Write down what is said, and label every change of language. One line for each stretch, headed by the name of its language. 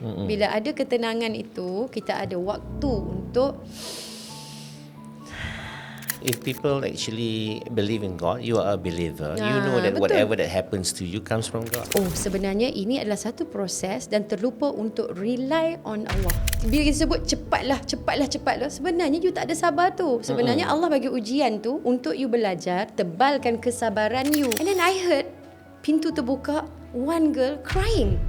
Malay: Bila ada ketenangan itu, kita ada waktu untuk
English: If people actually believe in God, you are a believer. You know that
Malay: betul.
English: whatever that happens to you comes from God.
Malay: oh, sebenarnya ini adalah satu proses dan terlupa untuk
English: rely on Allah.
Malay: Bila kita sebut cepatlah, sebenarnya you tak ada sabar tu. Sebenarnya Allah bagi ujian tu untuk you belajar, tebalkan kesabaran you.
English: And then I heard
Malay: pintu terbuka,
English: one girl crying.